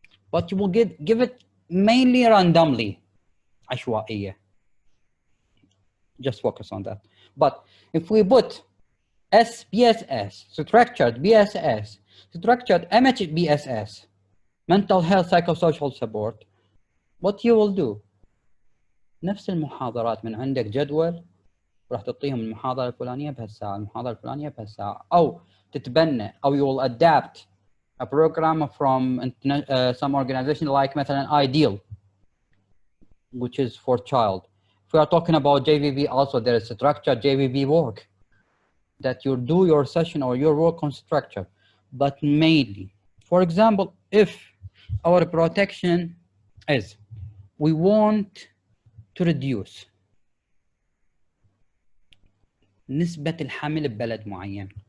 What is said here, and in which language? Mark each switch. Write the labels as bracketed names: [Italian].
[English] But you will give it mainly randomly, ashwa'iyya. Just focus on that. But if we put SBSS, structured BSS, structured MHBSS, mental health psychosocial support, what you will do? [Arabic] نفس المحاضرات من عندك جدول، راح تعطيهم المحاضرة الفلانية بهالساعة، المحاضرة الفلانية بهالساعة، أو تتبنى أو [English] you will adapt a program from some organization like مثلا Ideal, which is for child. If we are talking about JVV, also there is structured JVV work that you do your session or your work on structure, but mainly, for example, if our protection is, we want to reduce [Arabic] نسبة الحمل ببلد معين.